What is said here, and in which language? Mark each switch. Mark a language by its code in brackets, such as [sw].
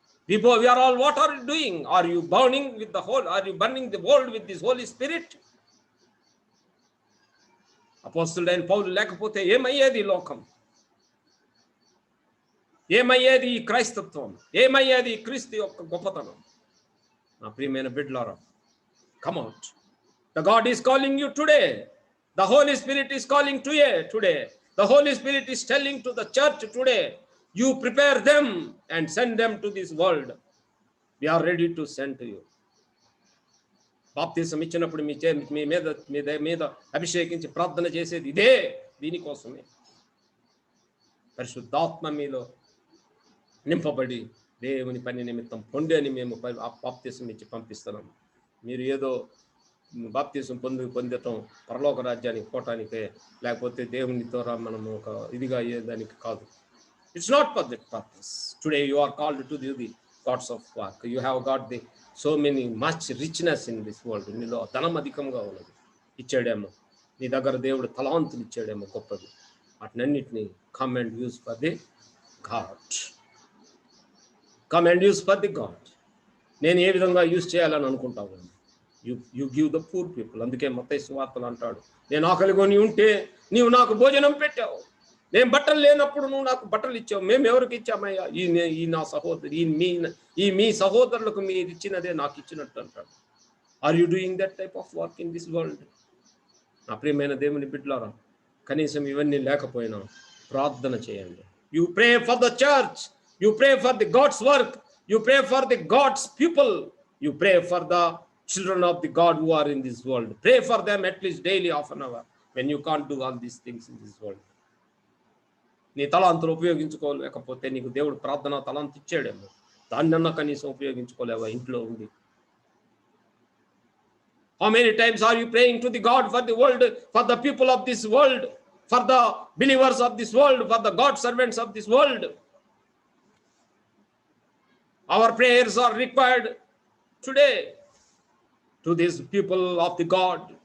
[en] People, we are all, what are you doing? Are you burning the world with this Holy Spirit? [te] అపోస్తలుడైన పౌలు లేకపోతే ఏమయ్యేది లోకం? ఏమయ్యేది ఈ క్రైస్తత్వం? ఏమయ్యేది ఈ క్రీస్తు యొక్క గొప్పతనం? నా ప్రియమైన బిడ్డలారా, [en] come out. The God is calling you today. The Holy Spirit is calling to you today. The Holy Spirit is telling to the church today, you prepare them and send them to this world. We are ready to send to you. [te] బాప్తిసం ఇచ్చినప్పుడు మీ మీద అభిషేకించి ప్రార్థన చేసేది ఇదే, దీనికోసమే. పరిశుద్ధాత్మ మీలో నింపబడి దేవుని పని నిమిత్తం పొండి అని మేము బాప్తిసం ఇచ్చి పంపిస్తున్నాం. మీరు ఏదో బాప్తిసం పొందటం పరలోక రాజ్యానికి పోవటానికే, లేకపోతే దేవుని ద్వారా మనము ఒక ఇదిగా అయ్యేదానికి కాదు. [en] It's not for that purpose. Today you are called to do the God's of work. You have got so much richness in this world. [te] నీలో ధనం అధికంగా ఉన్నది, ఇచ్చాడేమో. నీ దగ్గర దేవుడు తలాంతులు ఇచ్చాడేమో గొప్పది. వాటినన్నిటినీ [en] come and use for the God. Come and use for the God. [te] నేను ఏ విధంగా యూజ్ చేయాలని అనుకుంటాను? [en] You give the poor people. [te] అందుకే మత్తయి సువార్తలు అంటాడు, నేను ఆకలిగొని ఉంటే నీవు నాకు భోజనం పెట్టావు, నేను బట్టలు లేనప్పుడు నువ్వు నాకు బట్టలు ఇచ్చావు. మేము ఎవరికి ఇచ్చామయ్యా? ఈ నా సహోదరు, మీ సహోదరులకు మీరు ఇచ్చినదే నాకు ఇచ్చినట్టు అంటాడు. [en] Are you doing that type of work in this world? [te] నా ప్రియమైన దేవుని బిడ్డలారా, కనీసం ఇవన్నీ లేకపోయినా ప్రార్థన చేయండి. [en] You pray for the church, you pray for the God's work, you pray for the God's people, you pray for the children of the God who are in this world. Pray for them at least daily, half an hour, when you can't do all these things in this world. [te] నీ తలాంతులు ఉపయోగించుకోలేకపోతే నీకు దేవుడు ప్రార్థన తలాంతు ఇచ్చాడేమో, దాన్నన్నా కనీసం ఉపయోగించుకోలేవా ఇంట్లో ఉంది? [en] How many times are you praying to the God for the world, for the people of this world, for the believers of this world, for the God servants of this world? Our prayers are required today to these people of the God.